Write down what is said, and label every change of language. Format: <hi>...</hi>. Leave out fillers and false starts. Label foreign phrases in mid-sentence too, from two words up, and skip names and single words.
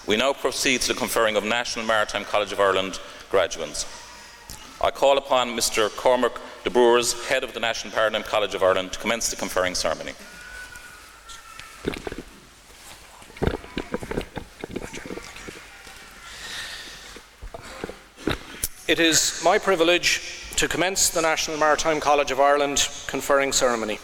<en>We now proceed to the conferring of National Maritime College of Ireland graduates. I call upon Mr. Cormac de Boers, Head of the National Maritime College of Ireland, to commence the conferring ceremony. It is my privilege to commence the National Maritime College of Ireland conferring ceremony.</en>